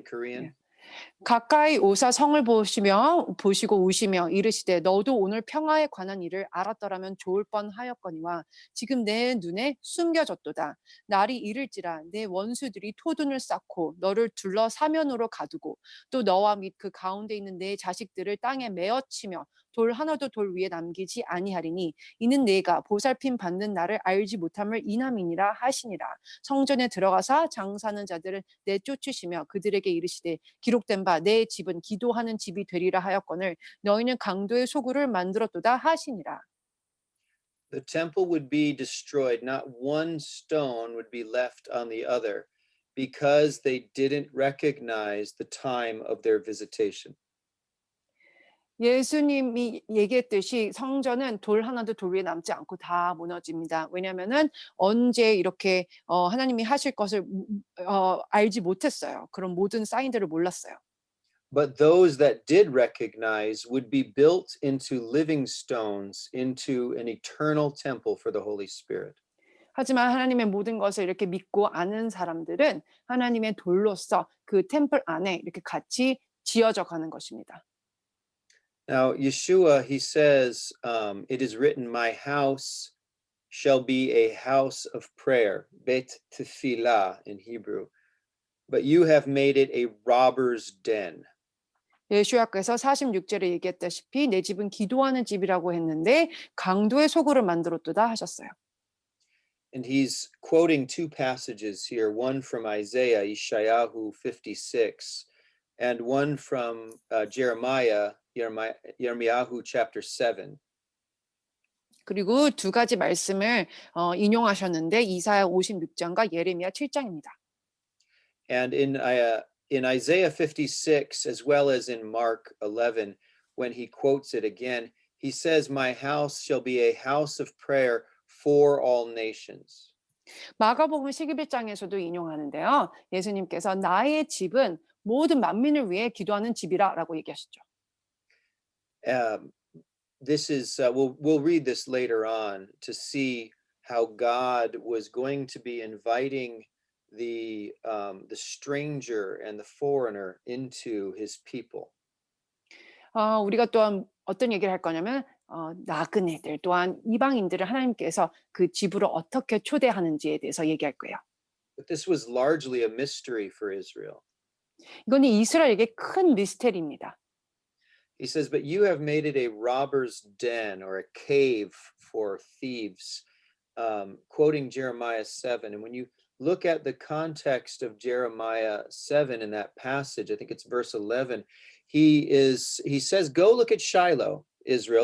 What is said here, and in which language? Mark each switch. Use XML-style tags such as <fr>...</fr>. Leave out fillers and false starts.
<ko>예.</ko> <en>Korean?</en> <ko>가까이 오사 성을 보시고 우시며 이르시되 너도 오늘 평화에 관한 일을 알았더라면 좋을 뻔하였거니와 지금 내 눈에 숨겨졌도다. 날이 이를지라 내 원수들이 토둔을 쌓고 너를 둘러 사면으로 가두고 또 너와 및 그 가운데 있는 내 자식들을 땅에 메어치며 돌 하나도 돌 위에 남기지 아니하리니 이는 내가 보살핌 받는 나를 알지 못함을 인함이니라 하시니라. 성전에 들어가사 장사하는 자들을 내쫓으시며 그들에게 이르시되 기록된 바 내 집은 기도하는 집이 되리라 하였거늘 너희는 강도의 소굴을 만들었도다 하시니라.</ko> <en>The temple would be destroyed, not one stone would be left on the other, because they didn't recognize the time of their visitation.</en> <ko>예수님이 얘기했듯이 성전은 돌 하나도 돌 위에 남지 않고 다 무너집니다. 왜냐하면은 언제 이렇게 하나님이 하실 것을 알지 못했어요. 그런 모든 사인들을 몰랐어요.</ko> <en>But those that did recognize would be built into living stones into an eternal temple for the Holy Spirit.</en> <ko>하지만 하나님의 모든 것을 이렇게 믿고 아는 사람들은 하나님의 돌로서 그 템플 안에 이렇게 같이 지어져 가는 것입니다.</ko> <en>Now, Yeshua, he says, it is written, my house shall be a house of prayer,</en> <he>bet tefillah</he> <en>in Hebrew, but you have made it a robber's den.</en> <ko>예수야께서 46절에 얘기했다시피 내 집은 기도하는 집이라고 했는데 강도의 소굴을 만들었도다 하셨어요.</ko> <en>And he's quoting two passages here, one from Isaiah, Yeshayahu 56, and one from Jeremiah, Yirmiyahu chapter 7.</en> <ko>그리고 두 가지 말씀을 인용하셨는데 이사야 56장과 예레미야 7장입니다.</ko> <en>And in Isaiah 56, as well as in Mark 11, when he quotes it again, he says, my house shall be a house of prayer for all nations.</en> <ko>마가복음 11장에서도 인용하는데요. 예수님께서 나의 집은 모든 만민을 위해 기도하는 집이라라고 얘기하셨죠.</ko> <en>This is we'll read this later on to see how God was going to be inviting the stranger and the foreigner into his people.</en> <ko>우리가 또한 어떤 얘기를 할 거냐면 나그네들 또한 이방인들을 하나님께서 그 집으로 어떻게 초대하는지에 대해서 얘기할 거예요.</ko> <en>But this was largely a mystery for Israel.</en> <ko>이거는 이스라엘에게 큰 미스테리입니다.</ko> <en>He says, but you have made it a robber's den or a cave for thieves, quoting Jeremiah 7. And when you look at the context of Jeremiah 7 in that passage, I think it's verse 11, he says, go look at Shiloh, Israel.</en>